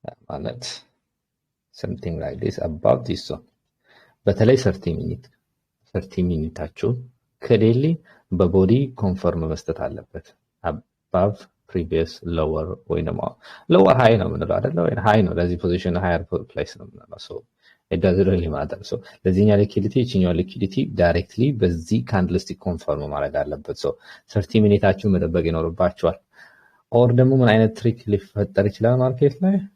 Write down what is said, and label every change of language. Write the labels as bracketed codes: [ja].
[am] ማለት [en] something like this above this zone [am] በተለይ 30 ሚኒታችሁ ከዴሊ በቦዲ ኮንፈርም መስጠት አለበት። [en] above previous lower [am] ወይ ነው lower high ነው ምንለው አይደለ? ወይ high ነው ለዚህ ፖዚሽን [en] higher place [am] ነው ምንለው። [en] so it doesn't really matter. [am] so ለዚህኛው ሊኩዊዲቲ እቺኛው ሊኩዊዲቲ ዳይሬክትሊ በዚህ ካንድልስቲክ ኮንፈርም ማድረግ አለበት። so 30 ሚኒታችሁ መጠበቅ ይኖርባችኋል። ኦር ደግሞ ምን አይነት ትሪክ ሊፈጠር ይችላል ማርኬት ላይ